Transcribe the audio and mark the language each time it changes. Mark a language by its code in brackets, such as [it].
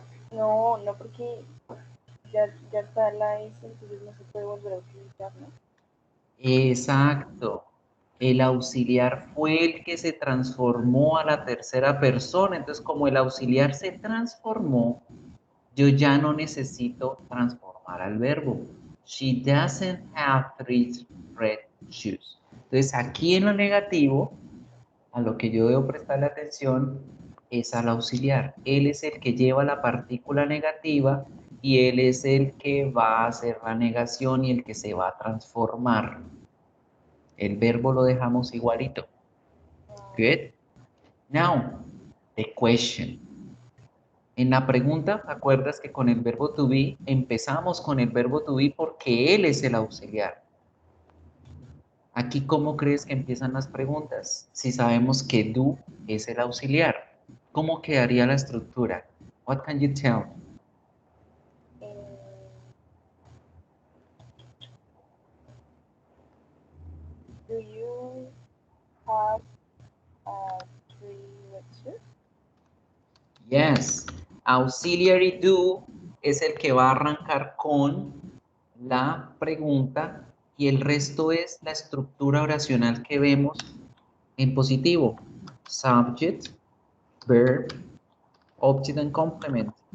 [es] No, no, porque ya está la S, entonces no se puede volver a utilizar, ¿no? Exacto. El auxiliar fue el que se transformó a la tercera persona. Entonces, como el auxiliar se transformó, yo ya no necesito transformar al verbo. [en] She doesn't have 3 red shoes. [es] Entonces, aquí en lo negativo, a lo que yo debo prestarle atención es al auxiliar. Él es el que lleva la partícula negativa y él es el que va a hacer la negación y el que se va a transformar. El verbo lo dejamos igualito. [en] Good. Now, the question. [es] En la pregunta, ¿te acuerdas que con el verbo to be empezamos con el verbo to be porque él es el auxiliar? Aquí, ¿cómo crees que empiezan las preguntas? Si sabemos que do es el auxiliar, ¿cómo quedaría la estructura? [en] What can you tell? Do you have three red shoes? Yes. [es] Auxiliary do es el que va a arrancar con la pregunta y el resto es la estructura oracional que vemos en positivo. [en] Subject, verb, object and complement.